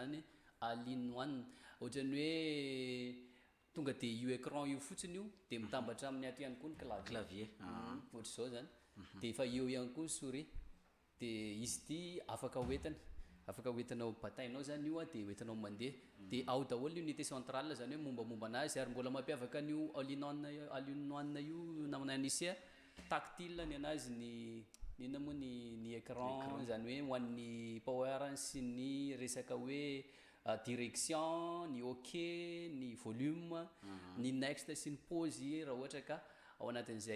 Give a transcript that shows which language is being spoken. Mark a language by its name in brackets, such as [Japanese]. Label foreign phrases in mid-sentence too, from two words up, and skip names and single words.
[Malagasy] zany All-in-one ohatrany hoe tonga dia io écran io fotsiny io dia mitambatra amin'ny ato ihany koa ny clavier ohatra zao zany dia efa eo ihany koa ny souris dia izy ity afaka hoentinao batainao zany io dia hoentinao mandeha dia ao daholo ny [French] unité centrale [Malagasy] zany hoe mombamomba anazy ary mbola mampiavaka an'io all-in-one io namana anisea tactile ny anazy ny inona moa ny écran zany hoe ho an'ny power sy ny resaka hoe direction, ny OK, ny volume, ny next sy ny pause raha ohatra ka ao anatin'izay.